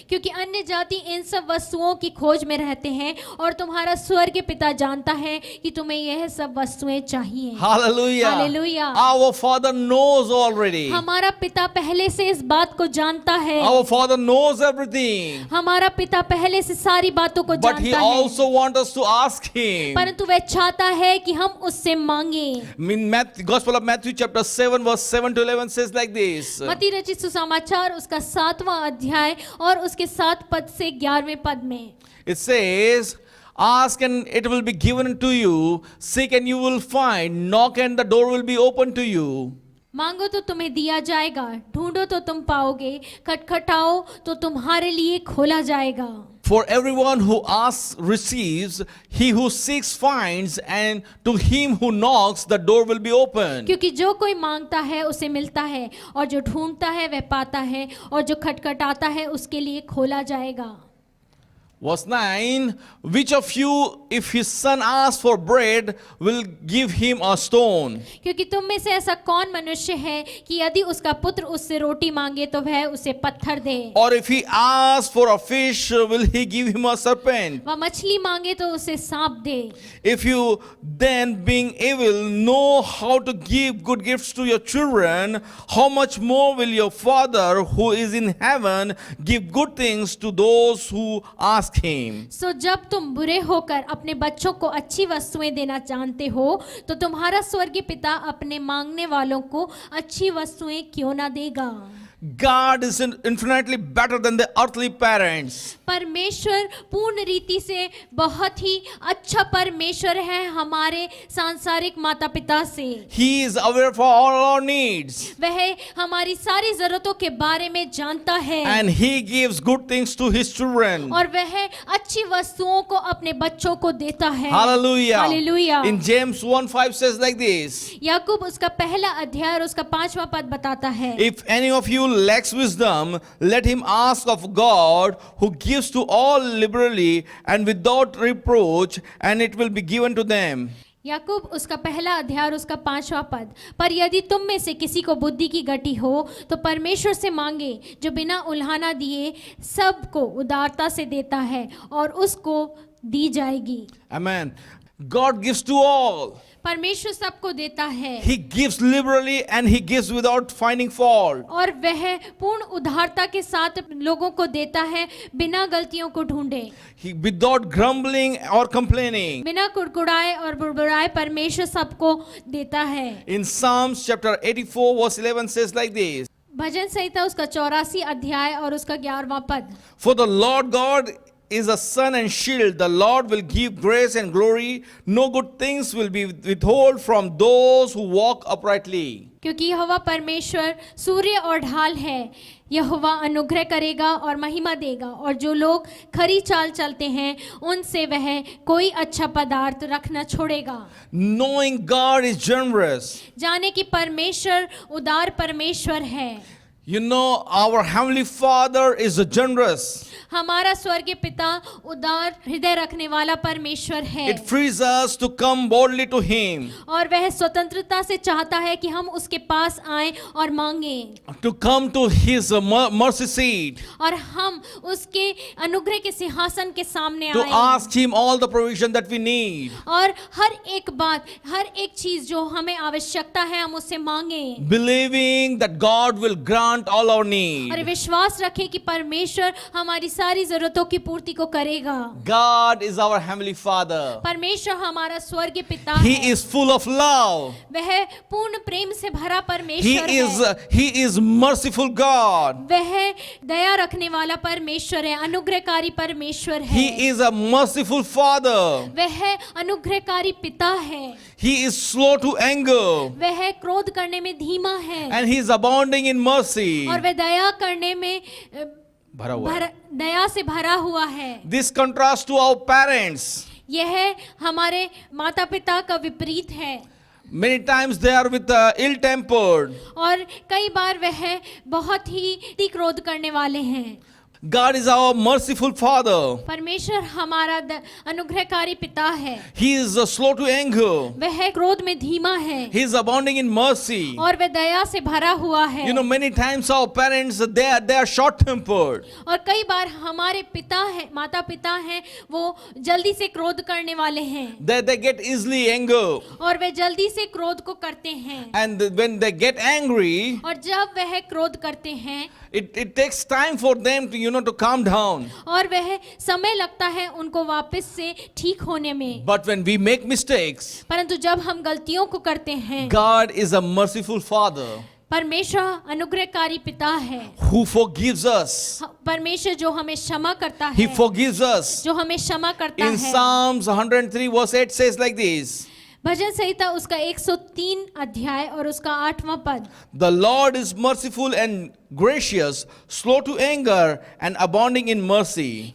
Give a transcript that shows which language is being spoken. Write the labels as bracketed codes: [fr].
[hi] क्योंकि अन्य जाति इन सब वस्तुओं की खोज में रहते हैं और तुम्हारा स्वर्गीय पिता जानता है कि तुम्हें यह सब वस्तुएं चाहिए। [en] Hallelujah. Hallelujah. Our Father knows already. [hi] हमारा पिता पहले से इस बात को जानता है। [en] Our Father knows everything. [hi] हमारा पिता पहले से सारी बातों को [en] But He [hi] जानता है, [en] also wants us to ask Him. [hi] परंतु वह चाहता है कि हम उससे मांगे। [en] In Gospel of Matthew chapter 7 verse 7 to 11 says like this. [hi] मत्ती रचित सुसमाचार उसका 7वां अध्याय और उसके 7 पद से 11वें पद में [en] It says, "Ask and it will be given to you, seek and you will find, knock and the door will be open to you." [hi] मांगो तो तुम्हें दिया जाएगा, ढूंढो तो तुम पाओगे, खटखटाओ तो तुम्हारे लिए खोला जाएगा। [en] For everyone who asks receives, he who seeks finds, and to him who knocks the door will be open. [hi] क्योंकि जो कोई मांगता है उसे मिलता है, और जो ढूंढता है वह पाता है, और जो खटखटाता है उसके लिए खोला जाएगा। [en] Verse 9, "Which of you, if his son asks for bread, will give him a stone?" [hi] क्योंकि तुम में से ऐसा कौन मनुष्य है कि यदि उसका पुत्र उससे रोटी मांगे तो वह उसे पत्थर दे, [en] Or if he asks for a fish, will he give him a serpent? [hi] वह मछली मांगे तो उसे सांप दे। [en] If you then, being evil, know how to give good gifts to your children, how much more will your Father who is in heaven give good things to those who ask him? [hi] सो जब तुम बुरे होकर अपने बच्चों को अच्छी वस्तुएं देना जानते हो, तो तुम्हारा स्वर्गीय पिता अपने मांगने वालों को अच्छी वस्तुएं क्यों ना देगा। [en] God is infinitely better than the earthly parents. [hi] परमेश्वर पूर्ण रीति से बहुत ही अच्छा परमेश्वर है हमारे सांसारिक माता पिता से। [en] He is aware for all our needs. [hi] वह हमारी सारी जरूरतों के बारे में जानता है, [en] And he gives good things to his children. [hi] और वह अच्छी वस्तुओं को अपने बच्चों को देता है। [en] Hallelujah. Hallelujah. In James 1:5 says like this. [hi] याकूब उसका पहला अध्याय और उसका 5वां पद बताता है, [en] If any of you lacks wisdom, let him ask of God, who gives to all liberally and without reproach, and it will be given to them. [hi] याकूब उसका पहला अध्याय और उसका 5वां पद, पर यदि तुम में से किसी को बुद्धि की गति हो तो परमेश्वर से मांगे, जो बिना उल्हाना दिए सबको उदारता से देता है, और उसको दी जाएगी। [en] Amen. God gives to all. [hi] परमेश्वर सबको देता है, [en] He gives liberally and he gives without finding fault. [hi] और वह पूर्ण उदारता के साथ लोगों को देता है, बिना गलतियों को ढूंढे, [en] He, without grumbling or complaining. [hi] बिना कुड़कुड़ाए और बुड़बुड़ाए परमेश्वर सबको देता है। [en] In Psalms chapter 84 verse 11 says like this. [hi] भजन संहिता उसका 84 अध्याय और उसका 11वां पद, [en] For the Lord God is a sun and shield. The Lord will give grace and glory. No good things will be withheld from those who walk uprightly. [hi] क्योंकि यहोवा परमेश्वर सूर्य और ढाल है, यहोवा अनुग्रह करेगा और महिमा देगा, और जो लोग खरी चाल चलते हैं उनसे वह कोई अच्छा पदार्थ रखना छोड़ेगा। [en] Knowing God is generous. [hi] जाने कि परमेश्वर उदार परमेश्वर है। [en] You know, our Heavenly Father is generous. [hi] हमारा स्वर्गीय पिता उदार हृदय रखने वाला परमेश्वर है, [en] It frees us to come boldly to Him, [hi] और वह स्वतंत्रता से चाहता है कि हम उसके पास आएं और मांगें, [en] to come to His mercy seat, [hi] और हम उसके अनुग्रह के सिंहासन के सामने [en] to [hi] आएं, [en] ask Him all the provision that we need, [hi] और हर एक बात, हर एक चीज जो हमें आवश्यकता है हम उससे मांगें, [en] believing that God will grant all our [hi] और [en] need. [hi] विश्वास रखें कि परमेश्वर हमारी सारी जरूरतों की पूर्ति को करेगा। [en] God is our Heavenly Father. [hi] परमेश्वर हमारा स्वर्गीय पिता [en] He [hi] है, [en] is full of love. [hi] वह पूर्ण प्रेम से भरा परमेश्वर है, [en] He is merciful God. [hi] वह दया रखने वाला परमेश्वर है, अनुग्रहकारी परमेश्वर है, [en] He is a merciful Father. [hi] वह अनुग्रहकारी पिता है, [en] He is slow to anger, [hi] वह क्रोध करने में धीमा है, [en] and He is abounding in mercy. [hi] और वह दया करने में भरा हुआ है. दया से भरा हुआ है। [en] This contrast to our parents. [hi] यह हमारे माता पिता का विपरीत है, [en] Many times they are with ill-tempered. [hi] और कई बार वह बहुत ही क्रोध करने वाले हैं, [en] God is our merciful Father. [hi] परमेश्वर हमारा अनुग्रहकारी पिता है। [en] He is slow to anger. [hi] वह क्रोध में धीमा है [en] He is abounding in mercy. [hi] और वह दया से भरा हुआ है। [en] You know, many times our parents, they are short-tempered. [hi] और कई बार हमारे पिता है, माता पिता हैं, वो जल्दी से क्रोध करने वाले हैं [en] They get easily anger. [hi] और वे जल्दी से क्रोध को करते हैं। [en] And when they get angry, [hi] और जब वह क्रोध करते हैं [en] it takes time for them to calm down. [hi] और वह समय लगता है उनको वापस से ठीक होने में। [en] But when we make mistakes, [hi] परंतु जब हम गलतियों को करते हैं, [en] God is a merciful Father [hi] परमेश्वर अनुग्रहकारी पिता है, [en] who forgives us. [hi] परमेश्वर जो हमें क्षमा करता [en] He [hi] है, [en] forgives us. [hi] जो हमें क्षमा करता [en] In [hi] है। [en] Psalms 103 verse 8 says like this. [hi] भजन संहिता उसका 103 अध्याय और उसका 8वां पद। [en] The Lord is merciful and gracious, slow to anger and abounding in mercy.